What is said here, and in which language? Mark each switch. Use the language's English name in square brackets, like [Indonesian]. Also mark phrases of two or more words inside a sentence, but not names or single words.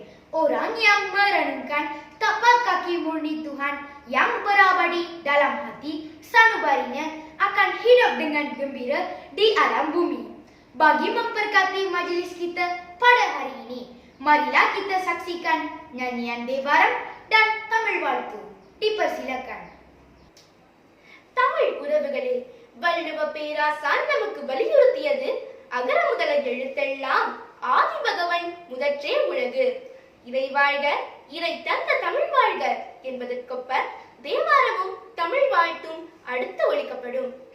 [Malay] Orang yang merenungkan tapak kaki murni Tuhan yang berabadi dalam hati sanubarinya akan hidup dengan gembira di alam bumi. Bagi memberkati majelis kita pada hari ini, marilah kita saksikan nyanyian Devaram dan Tamil வாழ்த்து. Dipersilakan. [Tamil] தமிழ் உறவுகளே, வள்ளுவ பேராசான் நமக்கு வலியுறுத்தியது அகர முதல எழுத்தெல்லாம் ஆதி பகவன் முதற்றே உலகு. இறை வாழ்க, இறை தந்த தமிழ் வாழ்க என்பதற்கொப்ப தேவாரமும் தமிழ் வாழ்த்தும் அடுத்து ஒலிக்கப்படும்.